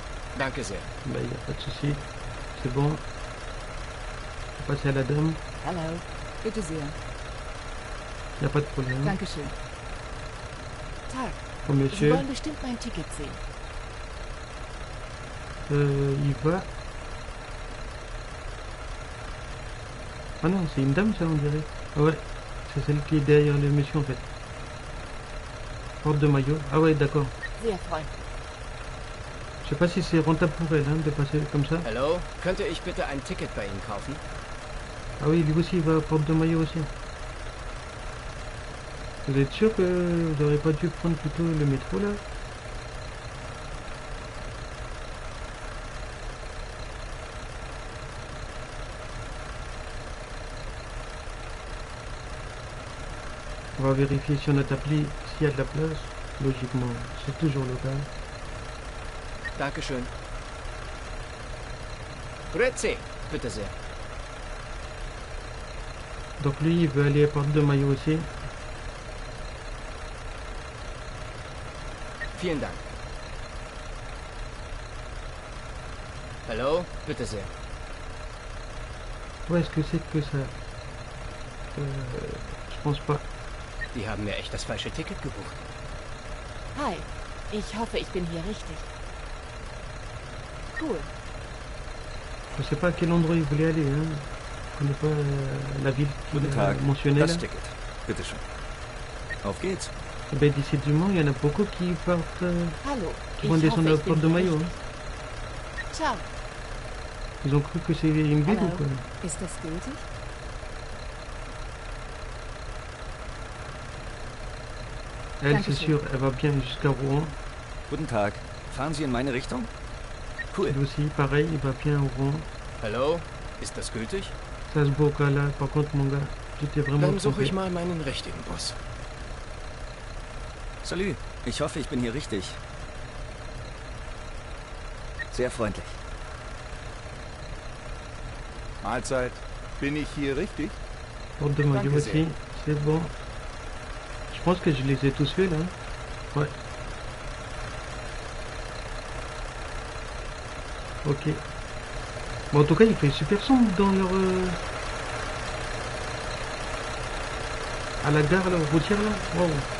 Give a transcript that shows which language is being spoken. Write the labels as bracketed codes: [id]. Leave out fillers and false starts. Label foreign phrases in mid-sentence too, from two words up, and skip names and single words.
[de] Danke sehr. [fr] Bah, il n'y a pas de souci. C'est bon. On va passer à la dame. [de] Hallo, bitte sehr. [fr] Il n'y a pas de problème. [de] Dankeschön. Tag, [fr] Pour [de] Sie [fr] monsieur, [de] wollen bestimmt mein Ticket sehen. [fr] il va. Ah non, c'est une dame ça on dirait. Ah ouais, c'est celle qui est derrière le monsieur en fait. Porte de Maillot. Ah ouais, d'accord. [de] Sehr freundlich. [fr] Je sais pas si c'est rentable pour elle hein, de passer comme ça. [de] Hallo, könnte ich bitte ein Ticket bei Ihnen kaufen? [fr] Ah oui, lui aussi il va à Porte de Maillot aussi. Vous êtes sûr que vous n'aurez pas dû prendre plutôt le métro là? On va vérifier sur notre appli s'il y a de la place. Logiquement, c'est toujours le cas. [de] Dankeschön. Grüezi, bitte sehr. [fr] Donc lui, il veut aller à Porte de Maillot aussi. [de] Vielen Dank. Hallo, bitte sehr. [fr] Où est-ce que c'est que ça? Je pense pas. [de] Die haben mir echt das falsche Ticket gebucht. Hi. Ich hoffe, ich bin hier richtig. Cool. [fr] Je sais pas à quel endroit il voulait aller. Hein. Je connais pas la ville qu'il [de] Guten [fr] a [de] Tag, [fr] mentionnée là. [de] das Ticket. Bitte schön. Auf geht's. [fr] Eh ben, d'ici du Mans, il y en a beaucoup qui partent, [de] Hallo. [fr] qui [de] Ich [fr] vont [de] hoffe, [fr] descendre à [de] ich bin [fr] Porte de [de] hier [fr] Maillot. [de] richtig. [fr] Hein. Ciao. Ils ont cru que c'est une ville ou [de] Hallo. [fr] quoi? [de] Ist das gültig? [fr] Elle, [de] Danke [fr] c'est [de] schön. [fr] sûr, elle va bien jusqu'à Rouen. [de] Guten Tag. Fahren Sie in meine Richtung? Cool. [fr] Elle aussi, pareil, il va bien à Rouen. [de] Hallo, ist das gültig? [fr] Salzbourg, là, par contre, mon gars, j'étais vraiment [de] Dann suche [fr] trompé. [de] ich mal meinen richtigen Bus. Salut. Ich hoffe, ich bin hier richtig. Sehr freundlich. Mahlzeit. Bin ich hier richtig? [fr] Porte de Maillot [de] Danke sehr. [fr] aussi, c'est bon. Je pense que je les ai tous faits là. Ouais. Ok. Bon, en tout cas, il fait super sombre dans leur... à la gare, là, routière, là. Wow.